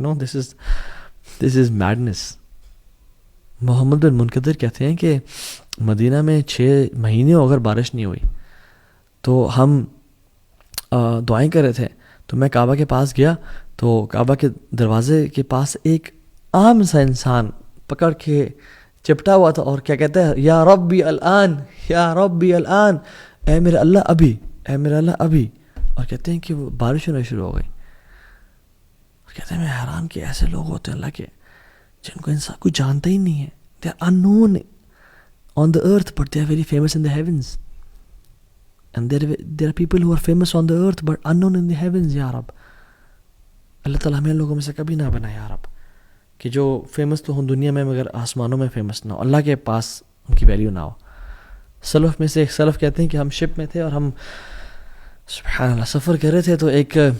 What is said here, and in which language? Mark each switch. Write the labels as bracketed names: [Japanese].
[English] No, this is madness. [Urdu] محمد بن منقدر کہتے ہیں کہ مدینہ میں 6 مہینے اگر بارش نہیں ہوئی تو ہم دعائیں کر رہے تھے، تو میں کعبہ کے پاس گیا تو کعبہ کے دروازے کے پاس ایک عام سا انسان پکڑ کے چپٹا ہوا تھا اور کیا کہتا ہے، [Arabic] یا ربی الان، یا ربی الان، [Urdu] اے میرے اللہ ابھی، اے میرے اللہ ابھی. اور کہتے ہیں کہ وہ بارش ہونا شروع ہو گئی. کہتے ہیں میں حیران کہ ایسے لوگ ہوتے ہیں اللہ کے جن کو انسان کوئی جانتا ہی نہیں ہے. [English] They are unknown on the earth but they are very famous in the heavens. And there are people who are famous on the earth but unknown in the heavens. [Urdu] یا رب اللہ تعالیٰ ہمیں لوگوں میں سے کبھی نہ بنا یا رب کہ جو فیمس تو ہوں دنیا میں مگر آسمانوں میں فیمس نہ ہو، اللہ کے پاس ان کی ویلیو نہ ہو. سلف میں سے ایک سلف کہتے ہیں کہ ہم شپ میں تھے اور ہم سبحان اللہ سفر کر رہے تھے تو ایک